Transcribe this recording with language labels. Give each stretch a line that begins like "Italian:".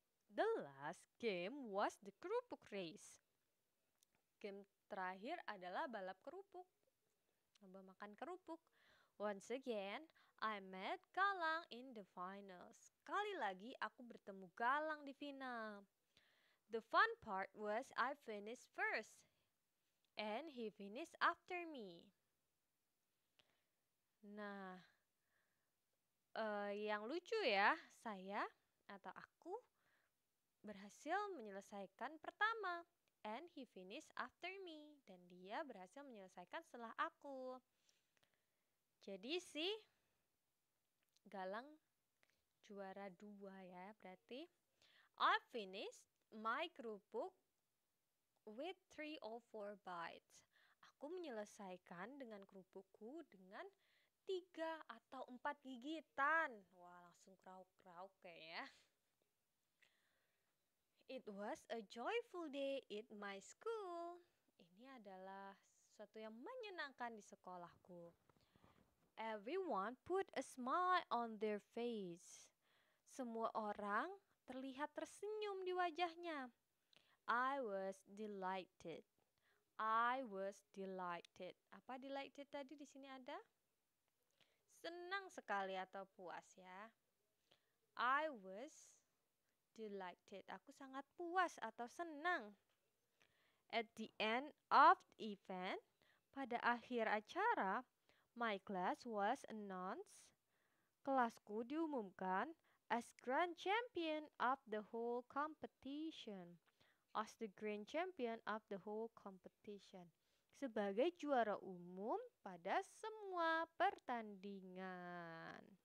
English: The last game was the kerupuk race.
Indonesian: Game terakhir adalah balap kerupuk. Lomba makan kerupuk.
English: Once again, I met Galang in the finals.
Indonesian: Sekali lagi aku bertemu Galang di final.
English: The fun part was I finished first. And he finished after me.
Indonesian: Nah, yang lucu ya, saya atau aku berhasil menyelesaikan pertama.
English: And he finished after me.
Indonesian: Dan dia berhasil menyelesaikan setelah aku. Jadi sih, Galang juara 2 ya, berarti.
English: I finished my kerupuk with 3 or 4 bites.
Indonesian: Aku menyelesaikan dengan kerupukku dengan 3 atau 4 gigitan. Wah, langsung krauk-krauk kayaknya.
English: It was a joyful day at my school.
Indonesian: Ini adalah sesuatu yang menyenangkan di sekolahku.
English: Everyone put a smile on their face.
Indonesian: Semua orang terlihat tersenyum di wajahnya.
English: I was delighted. I was delighted.
Indonesian: Apa delighted tadi di sini ada? Senang sekali atau puas ya.
English: I was delighted.
Indonesian: Aku sangat puas atau senang.
English: At the end of the event,
Indonesian: pada akhir acara,
English: my class was announced.
Indonesian: Kelasku diumumkan
English: as grand champion of the whole competition. As the grand champion of the whole competition.
Indonesian: Sebagai juara umum pada semua pertandingan.